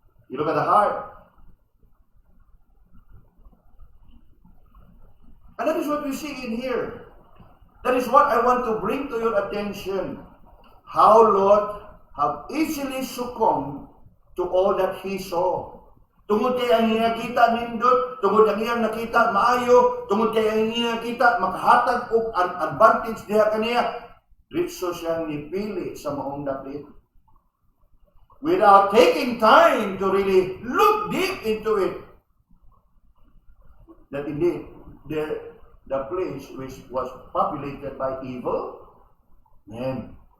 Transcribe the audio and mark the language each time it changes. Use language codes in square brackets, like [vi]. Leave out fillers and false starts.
[en] You look at the heart. And that is what we see in here. That is what I want to bring to your attention. How Lot have easily succumbed to all that he saw. [ceb] Tungod kay ang iya kita nindot, tungod ang iyang nakita maayo, tungod kay ang iya kita makahatag og advantage diha kaniya, ritso siyang nipili sa maong dapit. [en] Without taking time to really look deep into it, that indeed the place which was populated by evil men.